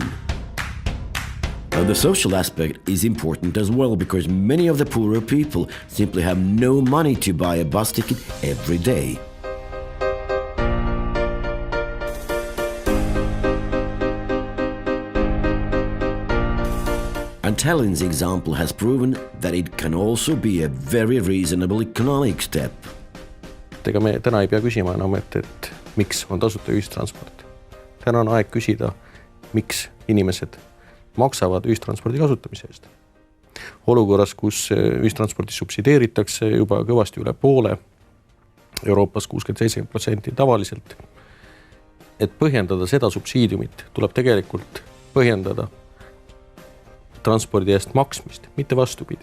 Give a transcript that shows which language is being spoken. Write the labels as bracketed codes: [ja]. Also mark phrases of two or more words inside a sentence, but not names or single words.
[en] The social aspect is important as well, because many of the poorer people simply have no money to buy a bus ticket every day. And Tallinn's example has proven that it can also be a very reasonable economic step. [et] Ega me täna ei pea küsima enam, et miks on tasuta ühistransport. Täna on aeg küsida, miks inimesed maksavad ühistranspordi kasutamise eest. Olukorras, kus ühistransporti subsideeritakse juba kõvasti üle poole, Euroopas 60-70% tavaliselt, et põhjendada seda subsiidiumit, tuleb tegelikult põhjendada transpordi eest maksmist, mitte vastupidi.